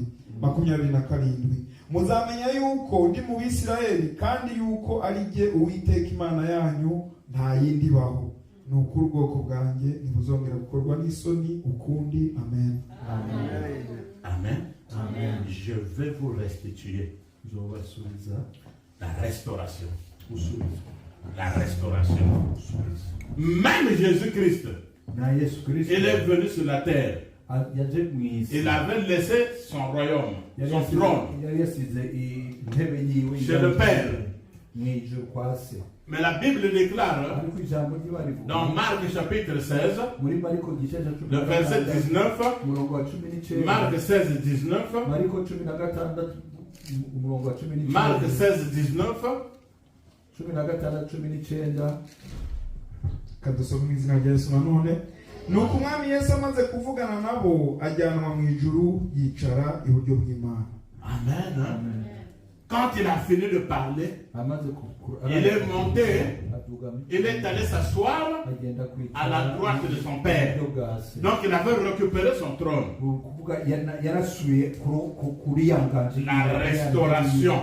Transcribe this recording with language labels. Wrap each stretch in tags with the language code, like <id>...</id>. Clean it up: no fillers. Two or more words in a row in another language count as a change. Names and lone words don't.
<rw>27. Muzamenya yuko ndi mu Bisirayeli kandi yuko ari jye Uwiteka Imana yanyu nta yindi baho nuko ubwoko bwanjye ntibuzongera gukorwa n'isoni ukundi. Amen. Amen. Amen. Amen.</rw> <fr>Je vais vous restituer la restauration. La restauration. Même Jésus-Christ, il est venu sur la terre. Il avait laissé son royaume, son trône chez le Père. Mais la Bible déclare dans Marc chapitre 16, le verset 19, Marc 16, 19, Marc 16, 19,</fr> <rw>kadusoma mu izina rya Yesu nanone. Nuko umwami Yesu amaze kuvugana nabo ajyanwa mu ijuru yicara iburyo bw'Imana. Amen. Amen.</rw> <fr>Quand il a fini de parler, il est monté, il est allé s'asseoir à la droite de son père. Donc il avait récupéré son trône. La restauration.</fr>